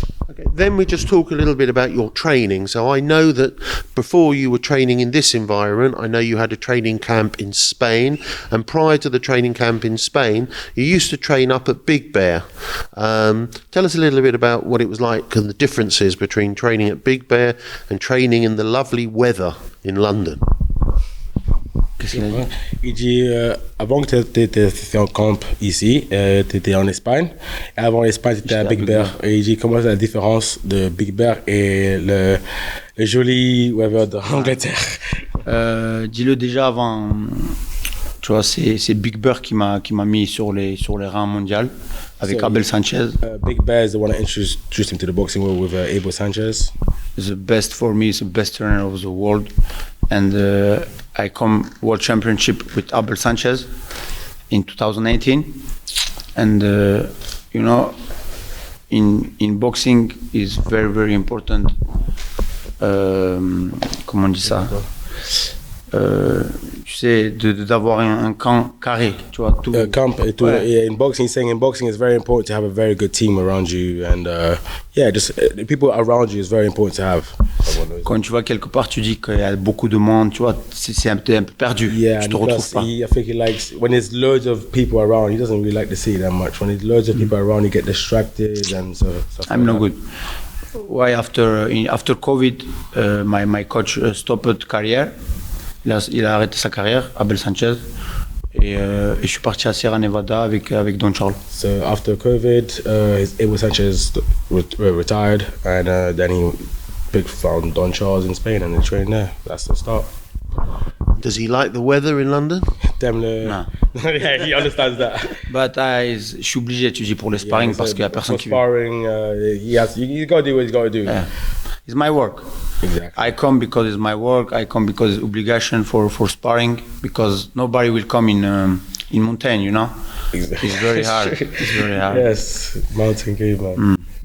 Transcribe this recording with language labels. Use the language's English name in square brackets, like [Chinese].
[English] okay, then we just talk a little bit about your training. So I know that before you were training in this environment, I know you had a training camp in Spain, and prior to the training camp in Spain, you used to train up at Big Bear. Tell us a little bit about what it was like and the differences between training at Big Bear and training in the lovely weather in London. [French] Il dit, avant que tu étais en camp ici, tu étais en Espagne. Et avant l'Espagne, tu étais à Big Bear. Et il dit, comment c'est la différence de Big Bear et le joli weather d'Angleterre? Dis-le déjà avant. Tu vois, c'est Big Bear qui m'a mis sur les rangs mondiaux avec Abel Sanchez. [English] Big Bear is the one that introduced him to the boxing world with Abel Sanchez. The best for me, is the best trainer of the world. And I come World Championship with Abel Sanchez in 2018. And in boxing is very, very important. [French] Comment on dit ça? Tu sais, d'avoir un camp carré, tu vois, tout. Camp et tout. Ouais. [English] Yeah, in boxing, he's saying in boxing it's very important to have a very good team around you, and just the people around you is very important to have. [French] Quand tu vas quelque part, tu dis qu'il y a beaucoup de monde, tu vois, c'est un peu perdu. [English] Yeah, [French] tu te retrouves pas. [English] I think he likes when there's loads of people around. He doesn't really like to see that much. When there's loads of people around, you get distracted and so. I'm no good. Why after COVID, my coach stopped career. [French] Il a arrêté sa carrière, Abel Sanchez, et je suis parti à Sierra Nevada avec Don Charles. [English] So after COVID, Abel Sanchez retired, and then he found Don Charles in Spain and he trained there. That's the start. Does he like the weather in London? [French] Non. [English] Yeah, he understands that. [French] But je suis obligé, tu dis, pour le sparring, parce qu'il y a personne qui veut. [English] Sparring, he's got to do what he's got to do. Yeah. It's my work. Exactly. I come because it's my work. I come because it's obligation for sparring, because nobody will come in mountain, Exactly. It's very hard. It's very hard. Yes, mountain game, man.